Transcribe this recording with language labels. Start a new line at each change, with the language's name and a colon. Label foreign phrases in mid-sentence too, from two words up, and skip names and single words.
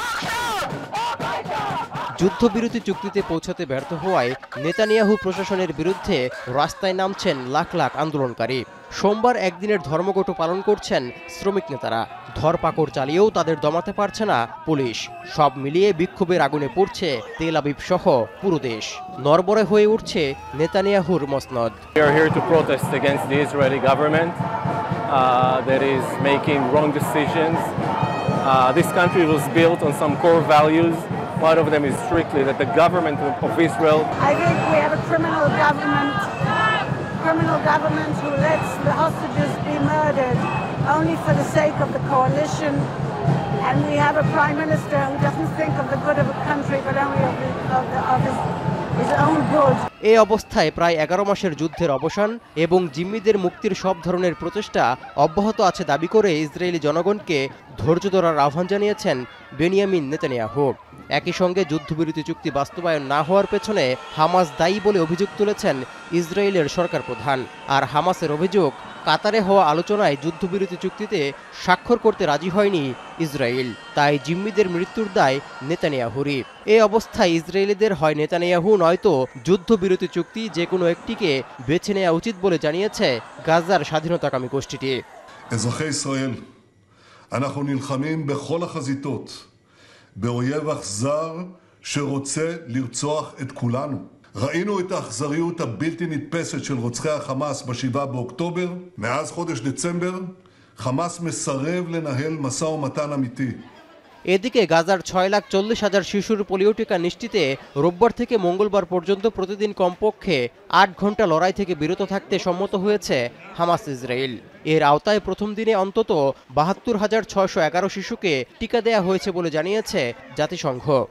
Bangla: যুদ্ধবিরতি চুক্তিতে পৌঁছাতে ব্যর্থ হওয়ায় নেতানিয়াহু প্রশাসনের বিরুদ্ধে রাস্তায় নামছেন লাখ লাখ আন্দোলনকারী। সোমবার একদিনের ধর্মঘট পালন করছেন শ্রমিক নেতারা। ধরপাকড় চালিয়েও তাদের দমাতে পারছে না পুলিশ। সব মিলিয়ে বিক্ষোভের আগুনে পড়ছে তেল আবিব সহ পুরো দেশ। নড়বড়ে হয়ে উঠছে নেতানিয়াহুর মসনদ।
English: We are here to protest against the Israeli government that is making wrong decisions. This country was built on some core values. One of them is strictly that the government of Israel. I think we have a criminal government who lets the hostages be murdered only for the sake of the coalition. And we have a prime minister who doesn't think of the good of a country but only of his own good.
Bangla: এই অবস্থায় প্রায় ১১ মাসের যুদ্ধের অবসান এবং জিম্মিদের মুক্তির সব ধরনের প্রচেষ্টা অব্যাহত আছে দাবি করে ইসরায়েলি জনগণকে ধৈর্য ধরার আহ্বান জানিয়েছেন বেনিয়ামিন নেতানিয়াহু। একই সঙ্গে যুদ্ধবিরতি চুক্তি বাস্তবায়ন না হওয়ার পেছনে হামাস দায়ী বলে অভিযোগ তুলেছেন ইসরায়েলের সরকার প্রধান। আর হামাসের অভিযোগ, কাতারে হওয়া আলোচনায় যুদ্ধবিরতি চুক্তিতে স্বাক্ষর করতে রাজি হয়নি ইসরায়েল, তাই জিম্মিদের মৃত্যুর দায় নেতানিয়াহুরই। এই অবস্থায় ইসরায়েলিদের হয় নেতানিয়াহু নয়তো যুদ্ধবিরতি চুক্তি যে কোনো একটিকে বেছে নেওয়া উচিত বলে জানিয়েছে গাজার স্বাধীনতাকামী গোষ্ঠীটি।
Hebrew: אזרחי ישראל, אנחנו נלחמים בכל החזיתות באויב אכזר שרוצה לרצוח את כולנו. ראינו את האכזריות הבלתי נתפסת של רוצחי החמאס ב7 באוקטובר. מאז חודש דצמבר חמאס מסרב לנהל משא ומתן אמיתי.
Bangla: এদিকে গাজার ৬,৪০,০০০ শিশুর পোলিও টিকা নিশ্চিতে রোববার থেকে মঙ্গলবার পর্যন্ত প্রতিদিন কমপক্ষে ৮ ঘন্টা লড়াই থেকে বিরত থাকতে সম্মত হয়েছে হামাস ইসরায়েল। এর আওতায় প্রথম দিনে অন্তত ৭২,৬১১ শিশুকে টিকা দেয়া হয়েছে বলে জানিয়েছে জাতিসংঘ।